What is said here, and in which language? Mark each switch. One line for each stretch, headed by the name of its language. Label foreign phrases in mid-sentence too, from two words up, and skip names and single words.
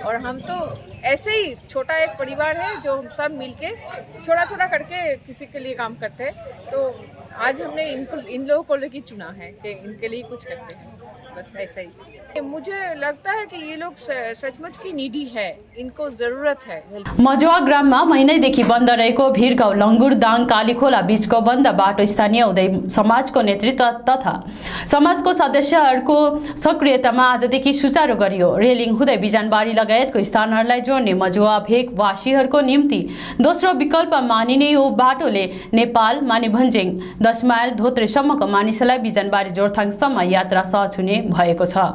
Hindi: और हम तो ऐसे ही छोटा एक परिवार है जो सब मिलके छोटा छोटा करके किसी के लिए काम करते हैं। तो आज हमने इन लोगों को लेके चुना है कि इनके लिए कुछ करते हैं, बस ऐसा ही। मुझे लगता है कि ये लोग सचमुच की नीडी है, इनको जरूरत है।
Nepali: मजुवा ग्राममा महिनैदेखि बन्द रहेको भिरगाउँ लङ्गुरदाङ कालीखोला बीचको बन्द बाटो स्थानीय उदय समाजको नेतृत्व तथा समाजको सदस्यहरूको सक्रियतामा आजदेखि सुचारू गरियो। रेलिङ हुँदै बिजनबारी लगायतको स्थानहरूलाई जोड्ने मजुवा भेगवासीहरूको निम्ति दोस्रो विकल्प मानिने यो बाटोले नेपाल मानेभन्ज्याङ 10 माइल धोत्रेसम्मको मानिसलाई बिजनबारी जोरथाङसम्म यात्रा सहज हुने भएको छ।